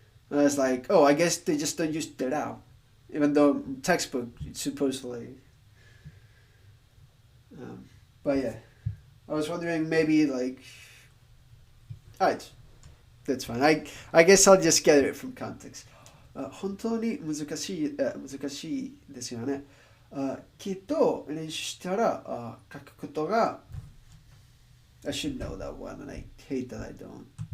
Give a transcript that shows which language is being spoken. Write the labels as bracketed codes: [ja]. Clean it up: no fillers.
[en] And I was like, oh, I guess they just don't use terao, even though textbook supposedly. Um, but yeah, I was wondering maybe like, alright, that's fine. I guess I'll just get it from context. [ja] 本当に難しいですよね。きっと練習したら書くことが [en] I should know that one and I hate that I don't.